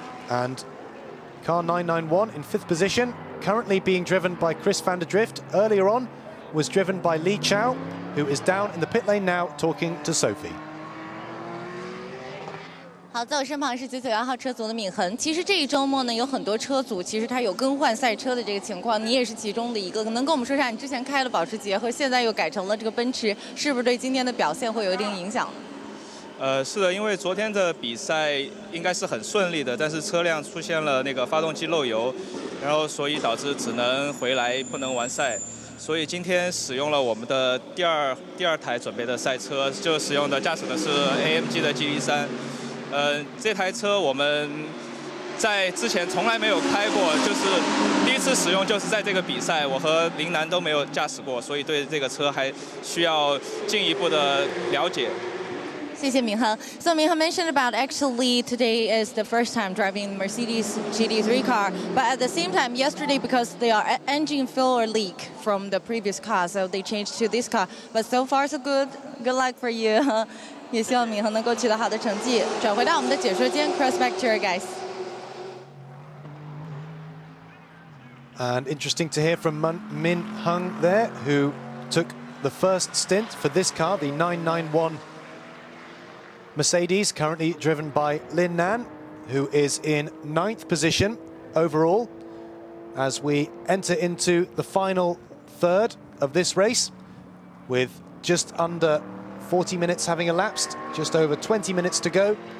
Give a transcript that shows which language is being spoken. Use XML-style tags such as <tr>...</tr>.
<en>And car 991 in 5th position, currently being driven by Chris van der Drift. Earlier on was driven by Li Chao, who is down in the pit lane now talking to Sophie.</en> <zh>好，在我身旁是991号车组的闵恒。其实这一周末呢，有很多车组其实它有更换赛车的这个情况，你也是其中的一个。能跟我们说一下，你之前开了保时捷和现在又改成了这个奔驰，是不是对今天的表现会有一定影响？是的，因为昨天的比赛应该是很顺利的，但是车辆出现了那个发动机漏油，然后所以导致只能回来不能完赛。所以今天使用了我们的第二台准备的赛车，就使用的驾驶的是 AMG 的 GT3。这台车我们在之前从来没有开过，就是第一次次使用就是在这个比赛，我和林楠都没有驾驶过，所以对这个车还需要进一步的了解。谢谢明恒。</zh> <en>So Minheng mentioned about actually today is the first time driving Mercedes GT3 car, but at the same time yesterday because they are engine failure leak from the previous car, so they changed to this car. But so far so good. Good luck for you.</en> <zh>也希望明恒能够取得好的成绩。转回到我们的解说间 ，</zh> <en>cross back to your guys. And interesting to hear from Min Hung there, who took the first stint for this car, the 991 Mercedes, currently driven by Lin Nan, who is in 9th position overall as we enter into the final third of this race, with just under 40 minutes having elapsed, just over 20 minutes to go.</en>